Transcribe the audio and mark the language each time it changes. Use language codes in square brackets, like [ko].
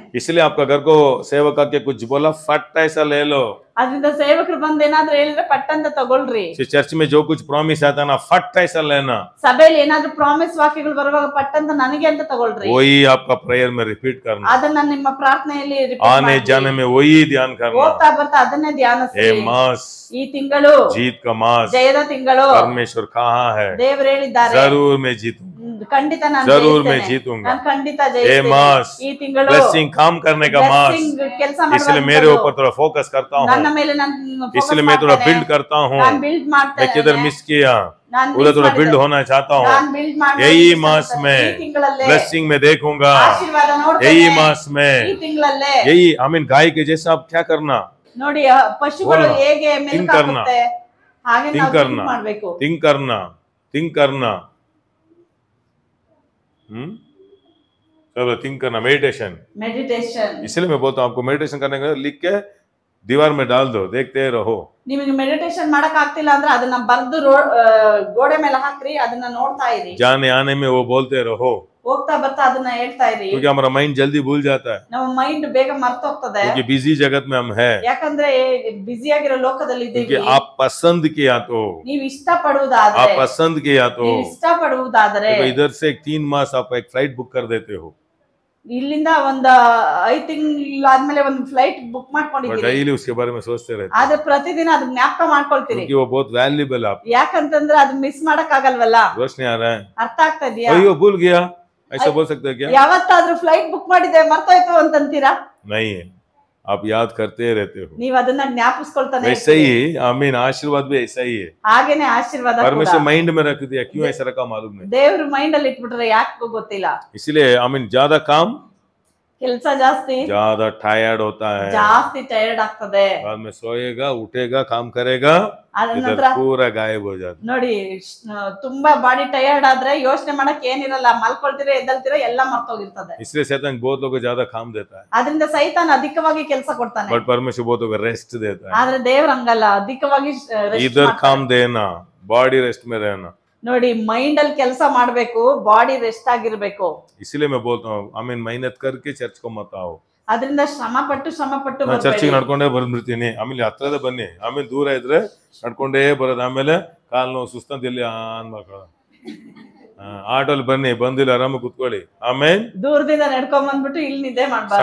[hi] इसलिए आपका घर को सेवक आके कुछ बोला, फट ऐसा ले लो। [kn] ಅದರಿಂದ ಸೇವಕರು ಬಂದ್ ಏನಾದ್ರು ಹೇಳಿದ್ರೆ ಪಟ್ಟಂತ ತಗೊಳ್ರಿ। [hi] चर्च में जो कुछ प्रॉमिस आता ना, फट ऐसा लेना। [kn] ಸಭೆಯಲ್ಲಿ ಏನಾದ್ರು ಪ್ರಾಮಿಸ್ ವಾಕ್ಯಗಳು ಬರುವಾಗ ಪಟ್ಟಂತ ನನಗೆ ಅಂತ ತಗೊಳ್ರಿ। [hi] वही आपका प्रेयर में रिपीट करना, [kn] ಅದನ್ನ ನಿಮ್ಮ ಪ್ರಾರ್ಥನೆಯಲ್ಲಿ repeat [hi] आने [kn] ಮಾಡ್ರಿ। [hi] जाने में वही ध्यान करना। [kn] ಹೋಗ್ತಾ ಬರ್ತಾ ಅದನ್ನೇ ಧ್ಯಾನಿಸಿ। [hi] ये मास, [kn] ಈ ತಿಂಗಳು [hi] जीत का मास, [kn] ಜಯದ ತಿಂಗಳು, [hi] परमेश्वर कहाँ है? [kn] ದೇವರು ಹೇಳಿದ್ದಾರೆ, [hi] जरूर मैं जीतूं, [kn] ಖಂಡಿತ ನಾನು [hi] जरूर मैं [kn] ಜಯಿಸ್ತೇನೆ, [hi] जीतूंगा। [kn] ನಾನು ಖಂಡಿತ [hi] ये [kn] ಜಯಿಸ್ತೇನೆ। [hi] मास, [kn] ಈ ತಿಂಗಳು [hi] ब्लेसिंग, काम करने का मास। [kn] ಕೆಲಸ [hi] इसलिए मेरे ऊपर थोड़ा फोकस करता [kn] ನನ್ನ [hi] हूँ, [kn] ಮೇಲೆ ನಾನು [hi] इसलिए मैं थोड़ा बिल्ड करता हूँ। [kn] ನಾನು ಬಿಲ್ಡ್ [hi] मैं [kn] ಮಾಡ್ತೇನೆ, [hi] किधर मिस किया, [kn] ನಾನು [hi] उधर थोड़ा बिल्ड होना चाहता [kn] ನಾನು [hi] हूँ। [kn] ಬಿಲ್ಡ್ ಮಾಡ್ತೀನಿ। [hi] यही मास में [kn] ಈ ತಿಂಗಳಲ್ಲೇ [hi] ब्लेसिंग में देखूंगा, [kn] ಆಶೀರ್ವಾದ ನೋಡ್ತೇನೆ। [hi] यही मास [kn] ಈ [hi] में, [kn] ತಿಂಗಳಲ್ಲೇ [hi] यही आई मीन गाय के जैसा आप क्या करना, [kn] ನೋಡಿ ಪಶುಗಳು [hi] बोलना, [kn] ಹೇಗೆ [en] think [kn] ಮೆಲ್ಕ್ [hi] करना, [kn] ಹಾಕುತ್ತೆ ಹಾಗೆ [en] think [kn] ನಾವು think [hi] करना, [kn] ಮಾಡ್ಬೇಕು। [hi] थिंक करना, थिंक करना। चलो थिंक करना, मेडिटेशन। [kn] ಮೆಡಿಟೇಷನ್। [hi] इसलिए मैं बोलता हूँ आपको मेडिटेशन करने का लिख के दीवार में डाल दो, देखते रहो। [kn] ನಿಮಗೆ ಮೆಡಿಟೇಷನ್ ಮಾಡಕ್ ಆಗ್ತಿಲ್ಲ ಅಂದ್ರೆ ಅದನ್ನ ಬರ್ದು ಗೋಡೆ ಮೇಲೆ ಹಾಕ್ರಿ, ಅದನ್ನ ನೋಡ್ತಾ ಇರಿ। [hi] जाने आने में वो बोलते रहो, [kn] ಹೋಗ್ತಾ ಬರ್ತಾ ಅದನ್ನ ಹೇಳ್ತಾ ಇರಿ। [hi] क्योंकि हमारा माइंड जल्दी भूल जाता है, [kn] ನಮ್ಮ ಮೈಂಡ್ ಬೇಗ ಮರ್ತೋಗ್ತದೆ, [hi] क्योंकि बिजी जगत में हम हैं। [kn] ಯಾಕಂದ್ರೆ ಬ್ಯುಸಿ ಆಗಿರೋ ಲೋಕದಲ್ಲಿ [hi] क्योंकि [kn] ಇದ್ದೀವಿ। [hi] आप पसंद किया तो, [kn] ನೀವ್ ಇಷ್ಟ ಪಡುವುದಾದ್ರೆ, [hi] आप पसंद किया तो, [kn] ನೀವ್ ಇಷ್ಟ ಪಡುವುದಾದ್ರೆ [hi] देखो इधर से 3 मास आप एक फ्लाइट बुक कर देते हो, [kn] ಇಲ್ಲಿಂದ ಒಂದ್ 5 ತಿಂಗಳು ಆದ್ಮೇಲೆ ಒಂದು ಫ್ಲೈಟ್ ಬುಕ್ ಮಾಡ್ಕೊಂಡಿದ್ದೀರಿ, [hi] डेली उसके बारे में सोचते रहते हो, [kn] ಆದ್ರೆ ಪ್ರತಿದಿನ ಅದ್ ಜ್ಞಾಪಕ ಮಾಡ್ಕೊಳ್ತೀರಿ। [hi] क्योंकि वो बहुत वैल्यूबल है। आप [kn] ಯಾಕಂತಂದ್ರೆ ಅದ್ ಮಿಸ್ ಮಾಡಕ್ ಆಗಲ್ವಲ್ಲ। [hi] रोशनी आ रहा है, [kn] ಅರ್ಥ ಆಗ್ತಾ ಇದೆಯಾ? [hi] अयो भूल गया, ऐसा बोल सकते हैं क्या? [kn] ಯಾವತ್ತಾದ್ರೂ ಫ್ಲೈಟ್ ಬುಕ್ ಮಾಡಿದೆ ಮರ್ತೋಯ್ತು ಅಂತಂತೀರಾ? [hi] नहीं है, आप याद करते रहते हो। [kn] ನೀವ್ ಅದನ್ನ ಜ್ಞಾಪಿಸ್ಕೊಳ್ತಾನೆ [hi] वैसे [kn] ಇರ್ತೀರಿ। [hi] ही आमीन, आशीर्वाद भी ऐसा ही है। [kn] ಹಾಗೇನೆ ಆಶೀರ್ವಾದ ಕೂಡ [hi] परमेश्वर माइंड में रख दिया, क्यों ऐसा रखा मालूम नहीं। [kn] ದೇವ್ರ ಮೈಂಡ್ ಅಲ್ಲಿ ಇಟ್ಬಿಟ್ರೆ ಯಾಕೆ ಗೊತ್ತಿಲ್ಲ। [hi] इसलिए आमीन ज्यादा काम [kn] ಕೆಲಸ ಜಾಸ್ತಿ [hi] ज्यादा टायर्ड होता है, [kn] ಜಾಸ್ತಿ ಟೈರ್ಡ್ ಆಗ್ತದೆ। [hi] बाद में सोएगा, उठेगा, काम करेगा, [kn] ಅದ್ರ [hi] इधर [kn] ನಂತರ [hi] पूरा गायब हो जाता [kn] ನೋಡಿ ತುಂಬಾ ಬಾಡಿ ಟೈರ್ಡ್ ಆದ್ರೆ ಯೋಚನೆ ಮಾಡಕ್ ಏನಿರಲ್ಲ, ಮಲ್ಕೊಳ್ತೀರ ಎದ್ದಲ್ತೀರ ಎಲ್ಲ ಮರ್ತೋಗಿರ್ತದೆ। [hi] है। इसलिए शैतान बहुत लोगों को ज्यादा काम देता है, [kn] ಅದರಿಂದ ಸೈತಾನ್ ಅಧಿಕವಾಗಿ ಕೆಲಸ ಕೊಡ್ತಾನೆ, [hi] बट परमेश्वर बहुत लोगों को रेस्ट देता है। [kn] ಆದ್ರೆ ದೇವ್ರ ಹಂಗಲ್ಲ, ಅಧಿಕವಾಗಿ rest [hi] इधर [kn] ಮಾಡ್ತಾನೆ। [hi] काम देना, बॉडी रेस्ट में रहना। [kn] ನೋಡಿ ಮೈಂಡ್ ಅಲ್ಲಿ ಕೆಲಸ ಮಾಡ್ಬೇಕು, ಬಾಡಿ ರೆಸ್ಟ್ ಆಗಿರ್ಬೇಕು। [hi] इसलिए मैं बोलता हूँ आमीन, मेहनत करके चर्च को मत आओ। [kn] ಅದರಿಂದ ಶ್ರಮ ಪಟ್ಟು ನಾನು ಚರ್ಚಿಗೆ ನಡ್ಕೊಂಡೇ ಬಂದ್ಬಿಡ್ತೀನಿ, ಆಮೇಲೆ ಹತ್ರದ ಬನ್ನಿ, ಆಮೇಲೆ ದೂರ ಇದ್ರೆ ನಡ್ಕೊಂಡೇ ಬರೋದು, ಆಮೇಲೆ ಕಾಲು ನೋವು ಸುಸ್ತಂತ ಎಲ್ಲಿ ಅನ್ಬೇಕು, ಆಟೋಲ್ಲಿ ಬನ್ನಿ, ಬಂದಿಲ್ಲ ಆರಾಮ ಕುತ್ಕೊಳ್ಳಿ, ಆಮೇಲೆ ದೂರದಿಂದ ನಡ್ಕೊಂಡ್ ಬಂದ್ಬಿಟ್ಟು ಇಲ್ಲಿ ನಿದ್ದೆ ಮಾಡ್ಬಾರ್ದು।